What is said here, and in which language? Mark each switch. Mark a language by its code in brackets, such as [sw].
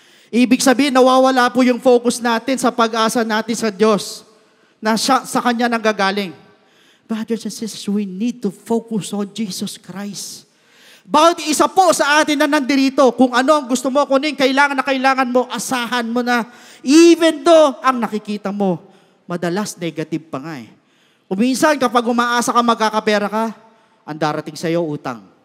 [tl] Ibig sabihin, nawawala po yung focus natin sa pag-asa natin sa Diyos na sa Kanya nanggagaling. [en] Brothers and sisters, we need to focus on Jesus Christ. [tl] Bawat isa po sa atin na nandirito, kung ano ang gusto mo, kung ano yung kailangan mo, asahan mo na. [en] Even though [tl] ang nakikita mo, madalas negative pa nga Kuminsan, kapag umaasa ka magkakapera ka, ang darating sa'yo utang.